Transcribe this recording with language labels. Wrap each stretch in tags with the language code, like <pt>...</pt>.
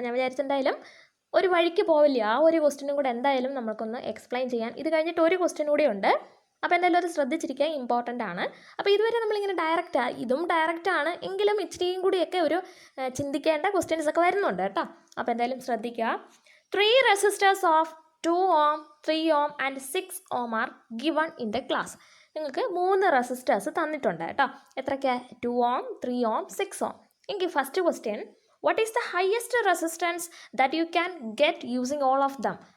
<ml>അപ്പോൾ ഞാൻ വിചാരിച്ചെന്തായാലും ഒരു വഴിക്ക് പോവില്ല, ആ ഒരു ക്വസ്റ്റ്യനും കൂടെ എന്തായാലും നമുക്കൊന്ന് എക്സ്പ്ലെയിൻ ചെയ്യാൻ. ഇത് കഴിഞ്ഞിട്ട് ഒരു ക്വസ്റ്റ്യൻ കൂടി ഉണ്ട്. അപ്പോൾ എന്തായാലും അത് ശ്രദ്ധിച്ചിരിക്കുക, ഇമ്പോർട്ടൻ്റ് ആണ്. അപ്പോൾ ഇതുവരെ നമ്മളിങ്ങനെ ഇതും ഡയറക്റ്റ് ആണ്, എങ്കിലും ഇച്ചിരിയും കൂടിയൊക്കെ ഒരു ചിന്തിക്കേണ്ട ക്വസ്റ്റ്യൻസ് ഒക്കെ വരുന്നുണ്ട് കേട്ടോ. അപ്പോൾ എന്തായാലും ശ്രദ്ധിക്കുക.</ml> <en>3 resistors of 2 ohm, 3 ohm and 6 ohm are given in the class.</en> <ml>നിങ്ങൾക്ക് 3 റെസിസ്റ്റേഴ്സ് തന്നിട്ടുണ്ട് കേട്ടോ. എത്രയ്ക്കാണ്? 2 ohm, 3 ohm, 6 ohm.</ml> <en>എങ്കിൽ first question, what is the highest resistance that you can get using all of them?</en>